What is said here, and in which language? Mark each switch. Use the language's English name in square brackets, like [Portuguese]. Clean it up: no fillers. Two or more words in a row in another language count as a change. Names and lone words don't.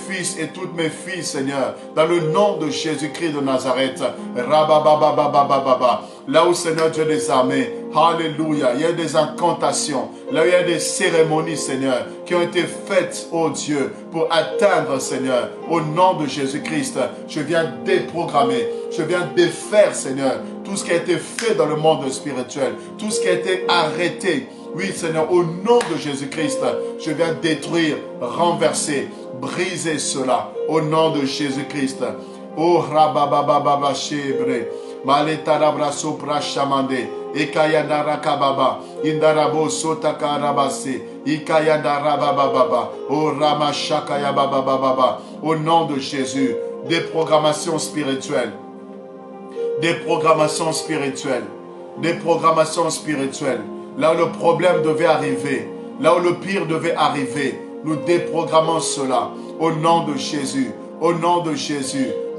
[French] fils et toutes mes filles, Seigneur, dans le nom de Jésus-Christ de Nazareth, Rabababababababa, là où, Seigneur Dieu des armées, alléluia, il y a des incantations, là où il y a des cérémonies, Seigneur, qui ont été faites, oh Dieu, pour atteindre, Seigneur, au nom de Jésus-Christ, je viens déprogrammer, je viens défaire, Seigneur, tout ce qui a été fait dans le monde spirituel, tout ce qui a été arrêté. Oui, Seigneur, au nom de Jésus-Christ, je viens détruire, renverser, briser cela, au nom de Jésus-Christ. Oh, rababababa shebre, maletarabra sopra shamande, ekayandara kababa, indarabo sotakarabase, ikayandara bababa, oh ramashakaya bababa, au nom de Jésus, déprogrammation spirituelle. Déprogrammation spirituelle. Déprogrammation spirituelle. Là où le problème devait arriver, là où le pire devait arriver, nous déprogrammons cela. Au nom de Jésus. Au nom de Jésus.